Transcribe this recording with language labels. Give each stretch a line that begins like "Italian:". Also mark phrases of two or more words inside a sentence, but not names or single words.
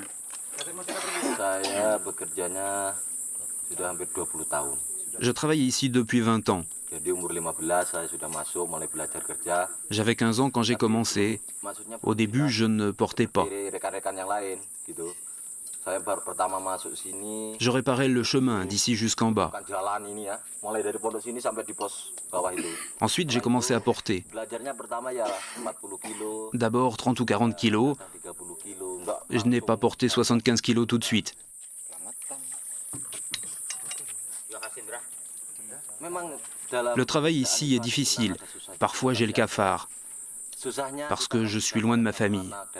Indonesian: Saya bekerjanya sudah hampir 20 tahun.
French: Je travaille ici depuis 20 ans.
Indonesian: Jadi umur 15 saya sudah masuk mulai belajar kerja.
French: J'avais 15 ans quand j'ai commencé. Au début, je ne portais pas.
Indonesian: Rekan-rekan yang lain gitu. Saya baru pertama masuk sini.
French: Je réparais le chemin d'ici jusqu'en bas.
Indonesian: Bukan jalan ini ya. Mulai dari pondok sini sampai di pos bawah itu.
French: Ensuite, j'ai commencé à porter.
Indonesian: Belajarnya pertama ya 40 kilo.
French: D'abord 30 ou 40 kilos.
Indonesian: 30 kilo. Enggak.
French: Je n'ai pas porté 75 kilos tout de suite. Le travail ici est difficile. Parfois, j'ai le cafard, parce que je suis loin de ma famille.